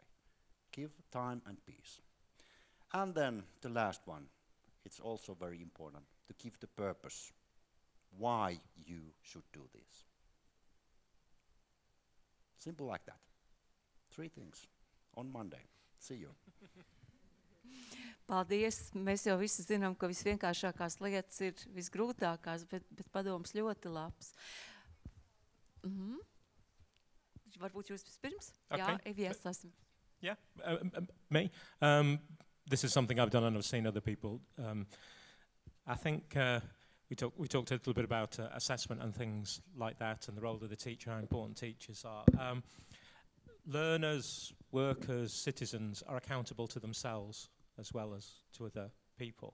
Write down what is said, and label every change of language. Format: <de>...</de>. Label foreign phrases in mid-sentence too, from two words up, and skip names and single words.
<en>Give time and peace. And then the last one, it's also very important to give the purpose why you should do this. Simple like that. 3 things on Monday. See you.</en> <lv>Paldies. Mēs jau visi zinām, ka visvienkāršākās lietas ir visgrūtākās, bet padoms ļoti labs. Varbūt jūs vispirms? Okay. Jā, Evija, esam.</lv> <en>Yeah, me. This is something I've done and I've seen other people. I think we talked a little bit about assessment and things like that, and the role of the teacher, how important teachers are. Learners, workers, citizens are accountable to themselves as well as to other people.</en>